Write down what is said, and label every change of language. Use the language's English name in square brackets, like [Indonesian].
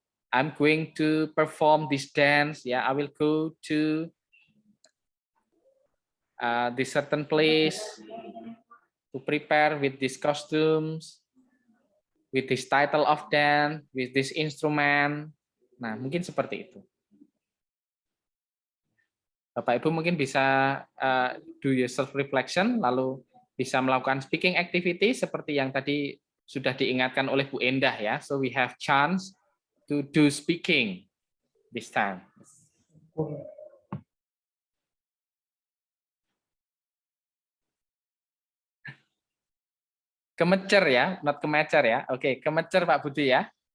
[English] I'm going to perform this dance, yeah. I will go to this certain place to prepare with these costumes, with this title of dance, with this instrument. [Indonesian] Nah, mungkin seperti itu. Bapak Ibu mungkin bisa [English] do your self reflection, [Indonesian] lalu bisa melakukan speaking activity seperti yang tadi sudah diingatkan oleh Bu Endah, ya. [English] So we have chance to do speaking this time. [Indonesian] Kemecer ya, not kemecer ya. Oke, kemecer Pak Budi ya.